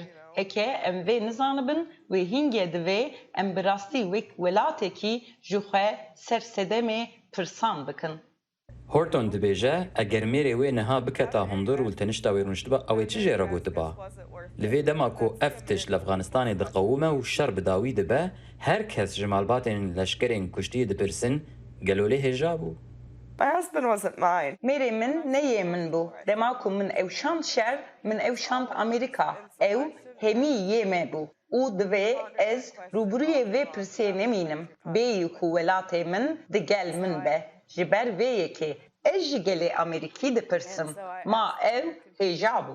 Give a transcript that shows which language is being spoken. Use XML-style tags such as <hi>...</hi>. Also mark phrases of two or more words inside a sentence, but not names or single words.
<ku>Heke em vê nizanibin wê hîngê divê em bi rastî wek welatekî ji xwe sersedemê pirsan bikin. Horton dibêje eger mêrê wê niha biketa hundir û tenişta wê rûniştiba ew ê çi jê re gotiba. Li vê dema ku ev tişt li Efxanistanê diqewime û şer bi dawî dibe her kes ji malbatên leşkerên kuştiyê dipirsin gelolê hêja bû.</ku> <en>My husband wasn't mine.</en> <ku>Mêrê min neyê min bû. Dema ku min ew şand şer, min ew şand Amerîka. Ew hemî yê me bû. û divê ez rûbirûyê vê pirsê nemînim. Bêyî ku welatê min di gel min be. Ji ber vê yekê ez ji gelê Amerîkî dipirsim. Ma ev hêja bû.</ku>